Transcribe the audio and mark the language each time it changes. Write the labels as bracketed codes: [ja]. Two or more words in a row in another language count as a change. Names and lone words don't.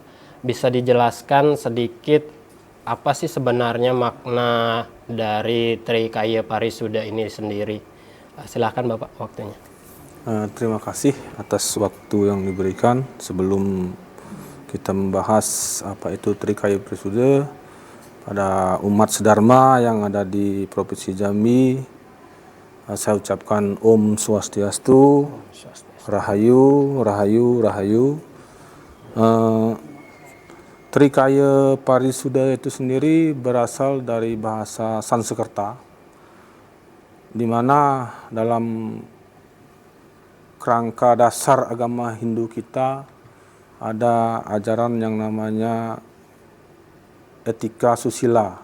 [id] Bisa dijelaskan sedikit apa sih sebenarnya makna dari Trikaya Parisuda ini sendiri? Silakan Bapak, waktunya. Terima kasih atas waktu yang diberikan. Sebelum kita membahas apa itu Trikaya Parisuda pada umat sedharma yang ada di Provinsi Jambi, saya ucapkan [sa] Om Swastiastu, [id] Rahayu, Rahayu, Rahayu. Trikaya Parisuda itu sendiri berasal dari bahasa Sanskerta, di mana dalam kerangka dasar agama Hindu kita ada ajaran yang namanya etika susila.